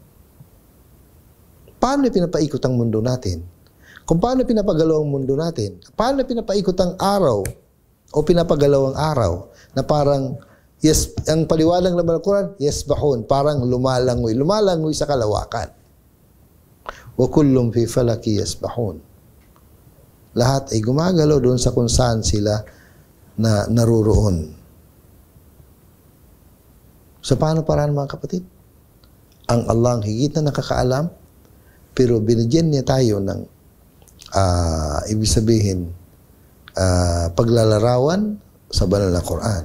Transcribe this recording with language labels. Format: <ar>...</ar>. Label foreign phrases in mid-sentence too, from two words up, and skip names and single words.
<tl>Paano pinapaikot ang mundo natin? Kung paano pinapagalaw ang mundo natin? Paano pinapaikot ang araw o pinapagalaw ang araw na parang, yes, ang paliwanag naman ng Quran, yasbahun, parang lumalangoy. Lumalangoy sa kalawakan.</tl> <ar>وكل في فلك يسبحون.</ar> <tl>Lahat ay gumagalaw doon sa kung saan sila na naruroon. So paano paraan, mga kapatid? Ang Allah ang higit na nakakaalam, pero binigyan niya tayo ng ibig sabihin paglalarawan sa banal na Quran.</tl>